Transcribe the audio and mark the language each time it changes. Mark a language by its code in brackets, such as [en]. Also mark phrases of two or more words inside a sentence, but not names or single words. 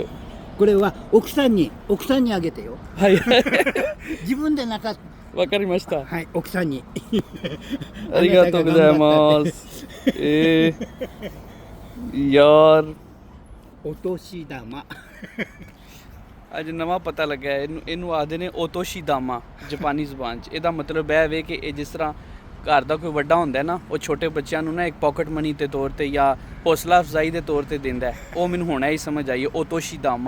[ja] これは奥さんにあげてよ。はい。自分でなかった。わかりました。はい、奥さんに。ありがとうございます。ਯਾਰ お年玉 [pa] ਅੱਜ ਨਵਾਂ ਪਤਾ ਲੱਗਾ ਇਹਨੂੰ ਆਖਦੇ ਨੇ ਓਤੋਸ਼ੀਦਾਮਾ ਜਾਪਾਨੀ ਜ਼ੁਬਾਨ 'ਚ। ਇਹਦਾ ਮਤਲਬ ਇਹ ਵੇ ਕਿ ਇਹ ਜਿਸ ਤਰ੍ਹਾਂ ਘਰ ਦਾ ਕੋਈ ਵੱਡਾ ਹੁੰਦਾ ਨਾ, ਉਹ ਛੋਟੇ ਬੱਚਿਆਂ ਨੂੰ ਨਾ ਇੱਕ [en] pocket money [pa] ਦੇ ਤੌਰ ਤੇ ਜਾਂ ਹੌਸਲਾ ਅਫਜ਼ਾਈ ਦੇ ਤੌਰ ਤੇ ਦਿੰਦਾ। ਉਹ ਮੈਨੂੰ ਹੁਣ ਹੀ ਸਮਝ ਆਈ, ਓਤੋਸ਼ੀਦਾਮਾ।